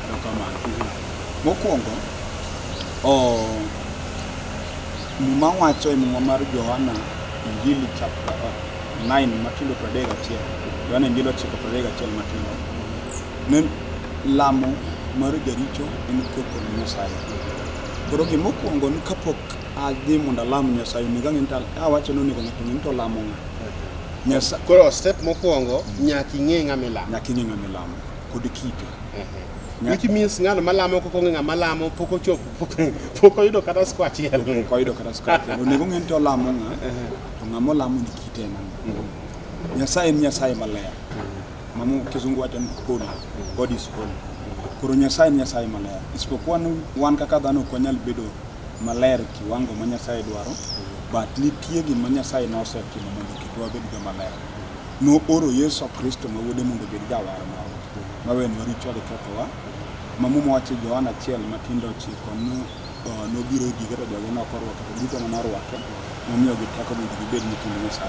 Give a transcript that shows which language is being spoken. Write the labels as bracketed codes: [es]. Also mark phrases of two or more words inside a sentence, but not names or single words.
[luo] mokwongo muma wacho e muma mar Johana Injili chapter 9 matindo 31 Johana Injili 9:31 matindo ne lamo mar jaricho en koko ni Nyasaye koro gimokwongo ni kapok adhi mondo alam Nyasaye ni gang'e awacho ni ng'ato ng'e to lamo Nyasaye koro step mokwongo nyaka ing'e ng'ama ilamo kod kite [en] which means [luo] ng'ano malamo koko ng'a malamo pok ochopo pok oyudo kata skwa achiel onego ng'e to lamo ng'a to ng'ama lamo ni kite nang'o Nyasaye en Nyasaye maler mamu kizungu wacho ni [en] holy God is holy [luo] Koro Nyasaye maler. Isipokuwa wan kaka dhano ok wanyal bedo maler kiwango ma Nyasaye dwaro, but nitie gima Nyasaye nosetimo mondo kik wabed joma ler. No oro Yesu Kristo ma wuode mondo obed jawar marwa, ma wenwa richo gi kethowa. Ma Muma wacho Johana 1 matindo 9 nobiro gi kata jogo nokorwako to duto manorwake nomiyo gi teko mondo gibed nyithind Nyasaye.